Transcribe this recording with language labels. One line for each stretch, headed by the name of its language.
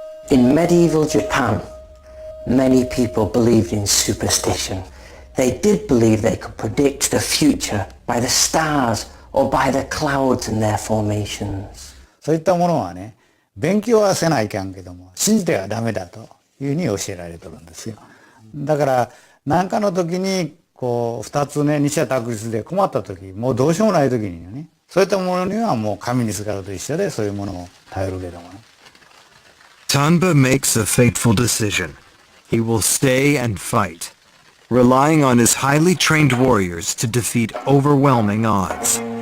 English: In medieval Japan, many people believed in superstition. They did believe they could predict the future by the stars or by the clouds and their formations.
Japanese: そういったものはね、勉強はせないかんけども、信じてはダメだというふうに教えられてるんですよ。だから、何かの時に、こう、二つね、二者択一で困った時、もうどうしようもない時にね、そういったものにはもう神にすがると一緒で、そういうものを頼るけどもね。
English: Tanba makes a fateful decision. He will stay and fight, relying on his highly trained warriors to defeat overwhelming odds.